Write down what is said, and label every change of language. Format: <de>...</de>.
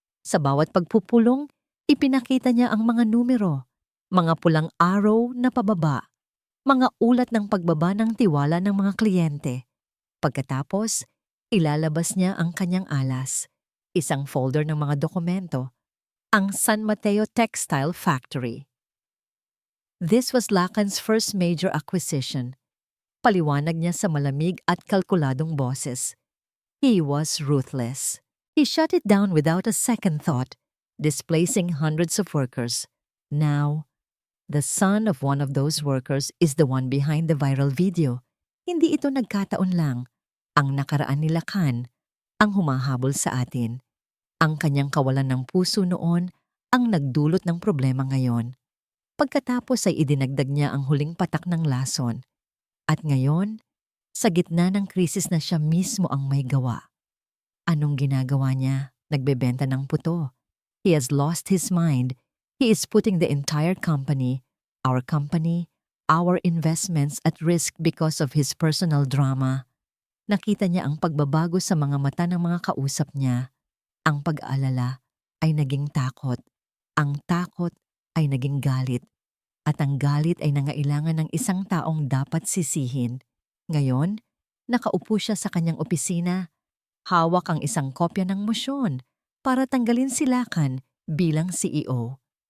<tl>Sa bawat pagpupulong, ipinakita niya ang mga numero, mga pulang arrow na pababa, mga ulat ng pagbaba ng tiwala ng mga kliyente. Pagkatapos, ilalabas niya ang kanyang alas, isang folder ng mga dokumento, ang San Mateo Textile Factory.</tl> <en>This was Lacan's first major acquisition.</en> <tl>Paliwanag niya sa malamig at kalkuladong boses.</tl> <en>He was ruthless. He shut it down without a second thought, displacing hundreds of workers. Now, the son of one of those workers is the one behind the viral video.</en> <tl>Hindi ito nagkataon lang. Ang nakaraan ni Lacan, ang humahabol sa atin. Ang kanyang kawalan ng puso noon ang nagdulot ng problema ngayon. Pagkatapos ay idinagdag niya ang huling patak ng lason. At ngayon, sa gitna ng krisis na siya mismo ang may gawa. Anong ginagawa niya? Nagbebenta ng puto.</tl> <en>He has lost his mind. He is putting the entire company, our investments at risk because of his personal drama.</en> <tl>Nakita niya ang pagbabago sa mga mata ng mga kausap niya. Ang pag-aalala ay naging takot. Ang takot ay naging galit. At ang galit ay nangailangan ng isang taong dapat sisihin. Ngayon, nakaupo siya sa kanyang opisina. Hawak ang isang kopya ng mosyon para tanggalin si Lacan bilang CEO.</tl>